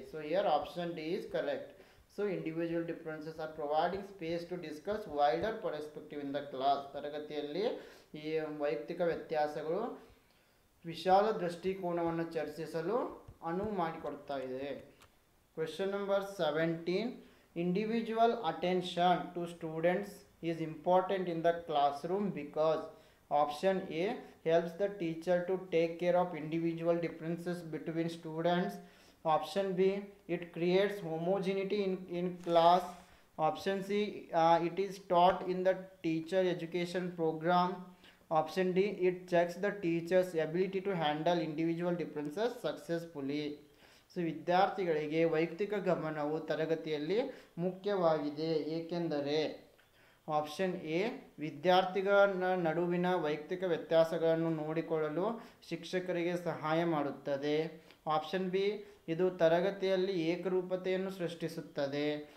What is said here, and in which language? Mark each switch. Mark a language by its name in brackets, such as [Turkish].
[English] So here option D is correct. So individual differences are providing space to discuss wider perspective in the class. [Kannada] ತರಗತಿಯಲ್ಲಿ ಈ ವೈಯಕ್ತಿಕ ವ್ಯತ್ಯಾಸಗಳು ವಿಶಾಲ ದೃಷ್ಟಿಕೋನವನ್ನು ಚರ್ಚಿಸಲು ಅನುವು ಮಾಡಿಕೊಡ್ತಾ ಇದೆ. [English] Question number 17, individual attention to students is important in the classroom because option A helps the teacher to take care of individual differences between students. Option B, it creates homogeneity in class. Option C, it is taught in the teacher education program. Option D, it checks the teacher's ability to handle individual differences successfully. [Kannada] So ವಿದ್ಯಾರ್ಥಿಗಳಿಗೆ ವೈಯಕ್ತಿಕ ಗಮನವು ತರಗತಿಯಲ್ಲಿ ಮುಖ್ಯವಾಗಿದೆ ಏಕೆಂದರೆ option A ವಿದ್ಯಾರ್ಥಿಗಳ ನಡುವಿನ ವೈಯಕ್ತಿಕ ವ್ಯತ್ಯಾಸಗಳನ್ನು ನೋಡಿಕೊಳ್ಳಲು ಶಿಕ್ಷಕರಿಗೆ ಸಹಾಯ ಮಾಡುತ್ತದೆ. ಆಪ್ಷನ್ ಬಿ, ಇದು ತರಗತಿಯಲ್ಲಿ ಏಕರೂಪತೆಯನ್ನು ಸೃಷ್ಟಿಸುತ್ತದೆ.